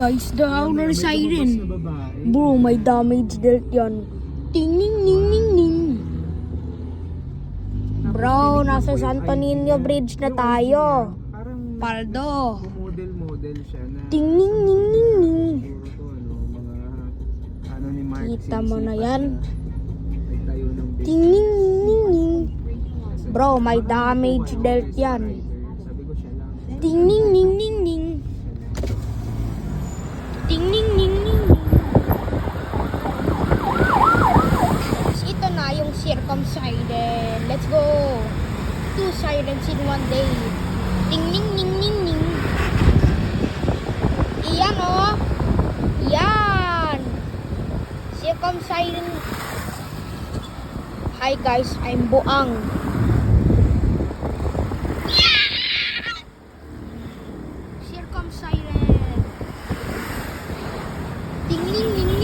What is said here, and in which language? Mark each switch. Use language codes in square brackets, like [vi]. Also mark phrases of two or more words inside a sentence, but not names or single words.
[en] Guys, the howler [tl] May lumabas na siren. babae. Bro, may [en] damage dealt [tl] yan. Ting ning ning ning ning. Bro, nasa Santo Niño Bridge na tayo. Parang Paldo. model siya na Ting ning ning ning ning. siguro to mga ni Mark Kita mo na yan. Nagtayo ng base. Ting ning ning ning ning. Bro, may [en] damage dealt [tl] yan. Sabi ko siya lang. Ting ning ning ning ning. Ting ning ning ning ning. Ito na yung circumcision. [en] Let's go. 2 sirens in 1 day. Ting ning ning ning ning. [tl] Iyan oh. Yan. [en] Circumcision. Hi guys, I'm Buang. Circumcision. Ting ning